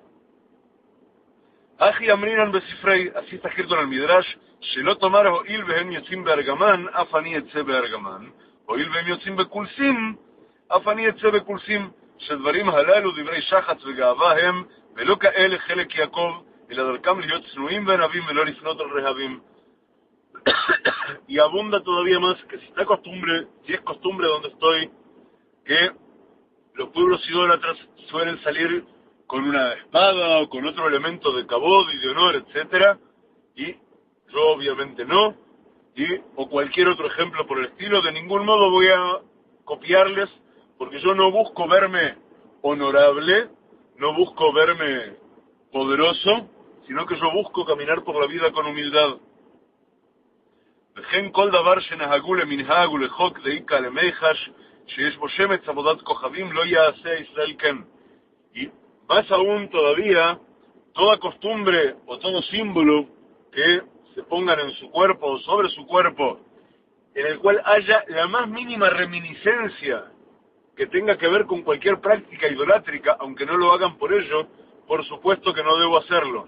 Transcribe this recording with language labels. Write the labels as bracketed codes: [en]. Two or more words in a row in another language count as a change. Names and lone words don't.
[arc] הכי אמרינן בספרי, [es] así está escrito en el Midrash, [he] שלא תאמר הואיל והם יוצאים בארגמן, אף אני אצא בארגמן, הואיל והם יוצאים בקולסים, אף אני אצא בקולסים, שדברים הללו דברי שחץ וגאווה הם, ולא כאלה חלק יעקב, אלא דרכם להיות צנועים וענבים ולא לפנות על רהבים. [es] Y abunda todavía más que si es costumbre donde estoy, que los pueblos idólatras suelen salir con una espada o con otro elemento de kabod y de honor, etcétera, y yo obviamente no, o cualquier otro ejemplo por el estilo, de ningún modo voy a copiarles, porque yo no busco verme honorable, no busco verme poderoso, sino que yo busco caminar por la vida con humildad. [he] וכן כל דבר שנהגו למנהג ולחוק [arc] דאיקה למיחש [he] שיש בו שמץ עבודת כוכבים לא יעשה ישראל כן. [es] Y más aún todavía, toda costumbre o todo símbolo que se pongan en su cuerpo o sobre su cuerpo, en el cual haya la más mínima reminiscencia que tenga que ver con cualquier práctica idolátrica, aunque no lo hagan por ello, por supuesto que no debo hacerlo.